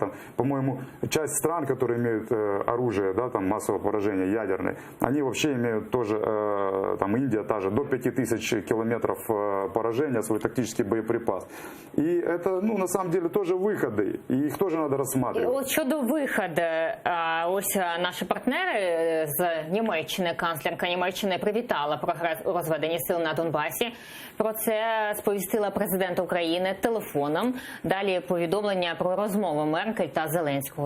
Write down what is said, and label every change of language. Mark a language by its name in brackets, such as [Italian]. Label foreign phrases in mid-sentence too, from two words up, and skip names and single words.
[Russian] Там, по-моему, часть стран, которые имеют оружие, да, там, массового поражения ядерное, они вообще имеют тоже, там Индия та же, до 5000 километров поражения, свой тактический боеприпас. И это, ну, на самом деле, тоже выходы, и их тоже надо рассматривать. [Ukrainian] От щодо виходу, ось наші партнери з Німеччини, канцлерка Німеччини привітала прогрес у розведенні сил на Донбасі. Про це сповістила президент України телефоном. Далі повідомлення про розмову Меркель та Зеленського.